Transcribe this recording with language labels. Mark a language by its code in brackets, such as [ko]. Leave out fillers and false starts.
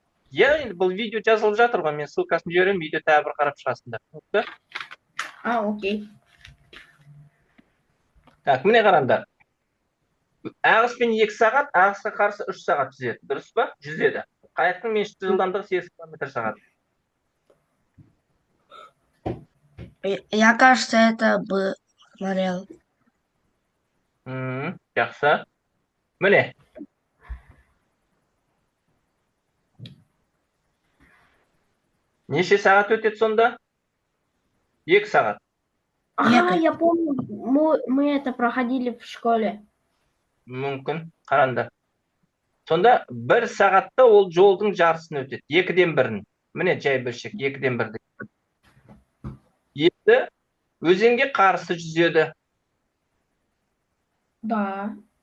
[kk] Иә, енді бұл видео жазылып жатыр ғой, мен ссылкасын жіберемін, видео тағы бір қарап шығасыңдар. Окей. Так, міне қараңдар. Ағыспен 2 сағат, ағысқа қарсы 3 сағат жүзеді, дұрыс па? Жүзеді. Қайықтың меншікті жылдамдығы 8 км/сағат. [ru] Я, кажется, это бы смотрел. [kk] Жақсы. Міне. Неше сағат өтеді сонда? 2 сағат. [ru] Я помню, мы это проходили в школе. [kk] Мүмкін, қараңдар. Сонда 1 сағатта ол жолдың жарысын өтеді. 2-ден 1-ін. Міне жай бөлшек, 2-ден 1-ді. Енді өзенге қарсы жүзеді. [ru] Да.